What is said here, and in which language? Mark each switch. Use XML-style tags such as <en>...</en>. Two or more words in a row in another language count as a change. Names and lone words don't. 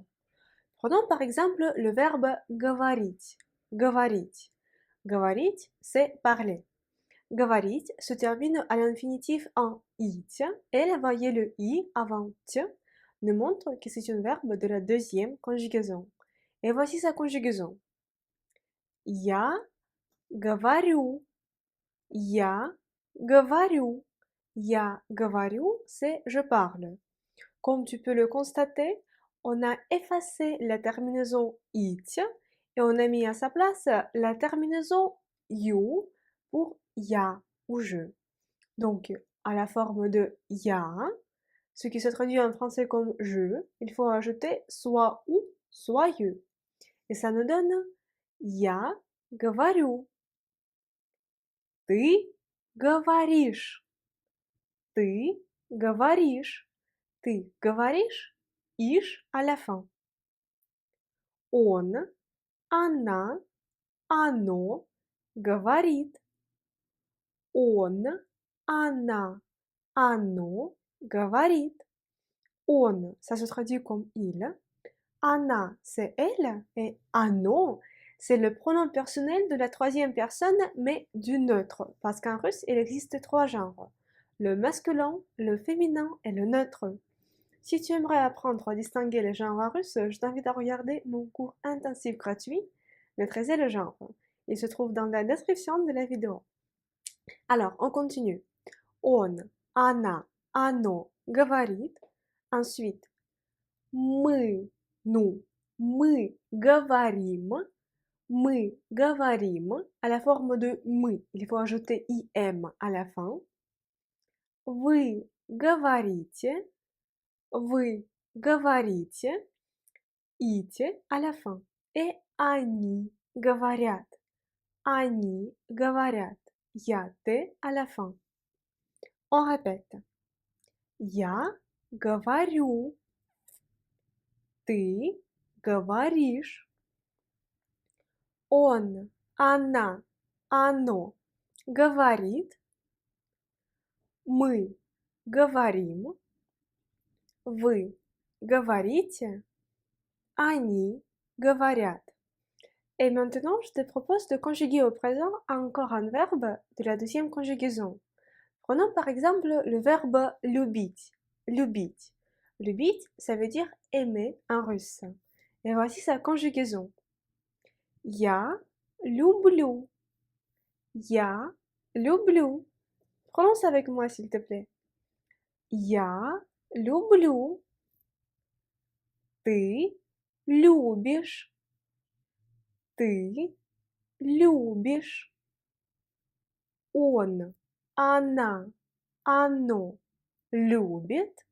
<fr>Prenons par exemple le verbe говорить.</fr> <ru>Говорить. Говорить,</ru> <fr>c'est parler. Говорить se termine à l'infinitif en it et la voyelle i avant t nous montre que c'est un verbe de la deuxième conjugaison. Et voici sa conjugaison.</fr> <ru>Я говорю. Я говорю. Я говорю,</ru> <fr>c'est je parle. Comme tu peux le constater, on a effacé la terminaison it et on a mis à sa place la terminaison you pour ya ou je. Donc, à la forme de ya, ce qui se traduit en français comme je, il faut ajouter soit ou, soit you. Et ça nous donne</fr> <ru>я говорю. Ты говоришь. Ты говоришь. Ты говоришь, ишь</ru> <fr>à la fin.</fr> <ru>Он, она, оно говорит. Он, она, оно говорит. Он,</ru> <fr>ça se traduit comme il. Она, c'est elle. Et оно, c'est le pronom personnel de la troisième personne, mais du neutre. Parce qu'en russe, il existe trois genres. Le masculin, le féminin et le neutre. Si tu aimerais apprendre à distinguer les genres russes, je t'invite à regarder mon cours intensif gratuit, Maîtriser le genre. Il se trouve dans la description de la vidéo. Alors, on continue.</fr> <ru>Он, она, оно говорит.</ru> <fr>Ensuite, мы, nous,</fr> <ru>мы говорим. Мы говорим.</ru> <fr>À la forme de мы, il faut ajouter im à la fin.</fr> <ru>Вы говорите. Вы говорите, ите</ru> <fr>à la fin.</fr> <ru>Et они говорят. Они говорят. Я, ты</ru> <fr>à la fin. On répète.</fr> <ru>Я говорю. Ты говоришь. Он, она, оно говорит. Мы говорим. Вы говорите. Они говорят.</ru> <fr>Et maintenant, je te propose de conjuguer au présent encore un verbe de la deuxième conjugaison. Prenons par exemple le verbe любить.</fr> <ru>Любить. Любить,</ru> <fr>ça veut dire aimer en russe. Et voici sa conjugaison.</fr> <ru>Я люблю. Я люблю.</ru> <fr>Prononce avec moi, s'il te plaît.</fr> <ru>Я люблю. Ты любишь. Ты любишь. Он, она, оно любит.</ru>